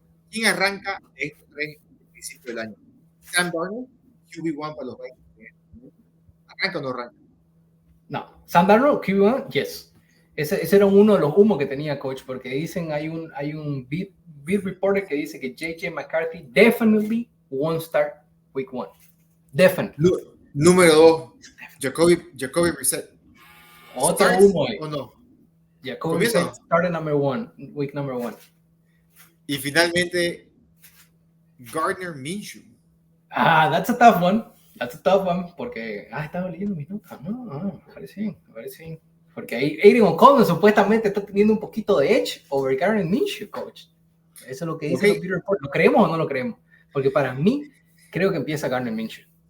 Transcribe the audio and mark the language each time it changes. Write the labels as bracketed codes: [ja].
[es] ¿Quién arranca de estos tres al principio del año? Sam Darnold, QB1 para los Vikings. ¿Arranca o no arranca? No, Sam Darnold, QB1, yes. Ese era uno de los humos que tenía, coach, porque dicen, hay un beat reporter que dice que J.J. [en] McCarthy definitely won't start week 1. Definitely. [es] Número 2, Jacoby Brissett. Otro humo ¿O no? [en] Jacoby Brissett started week number 1. [es] Y finalmente, Gardner Minshew. [en] That's a tough one, [es] porque estaba leyendo mis notas. No, parece bien. Porque ahí Aiden O'Connell supuestamente está teniendo un poquito de [en] edge over [es] Gardner Minshew, coach. Eso es lo que dice el report. ¿Lo creemos o no lo creemos? Porque para mí, creo que empieza Gardner Minshew.